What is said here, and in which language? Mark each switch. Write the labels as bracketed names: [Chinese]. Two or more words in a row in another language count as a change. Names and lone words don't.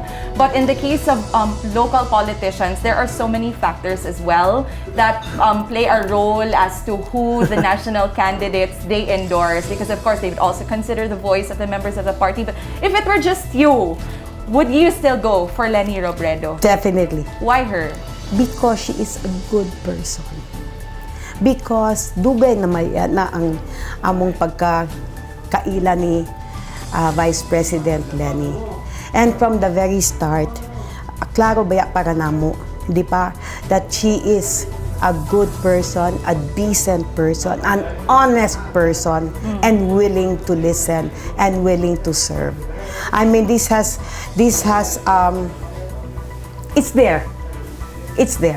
[English] But in the case of local politicians, there are so many factors as well that play a role as to who the national candidates they endorse. Because of course, they would also consider the voice of the members of the party. But if it were just you, would you still go for Leni Robredo? Definitely. Why her? Because she is a good person. [Hiligaynon] Because dugay na may na ang among pagkakaila ni Vice President Leni. [English] And from the very start, [Hiligaynon] klaro baya para namo, di ba, [English] that she is a good person, a decent person, an honest person, and willing to listen and willing to serve. I mean, this has it's there. It's there.